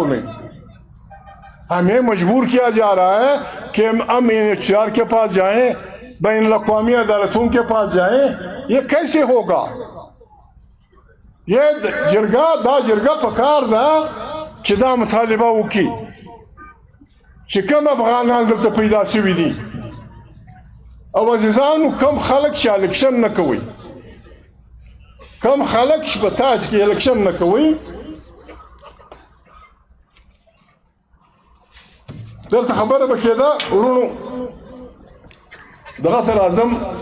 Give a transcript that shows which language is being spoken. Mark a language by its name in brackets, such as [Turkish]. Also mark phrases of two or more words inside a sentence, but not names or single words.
[Urdu] نہیں، ہمیں مجبور کیا جا رہا ہے کہ ہم UNHCR کے پاس جائیں، بین الاقوامی عدالتوں کے پاس جائیں. یہ کیسے ہوگا؟ [Pashto] یہ جرگہ پکار دا کہ دا مطالبہ وکی کہ کم افغانان دلتا پیدا سوی دی او عزیزانو کم خلق چې الیکشن نه کوي، کم خلق چې په تاسو کې الیکشن نه کوي، دلته خبره به کېده ورونو دغه تر اعظم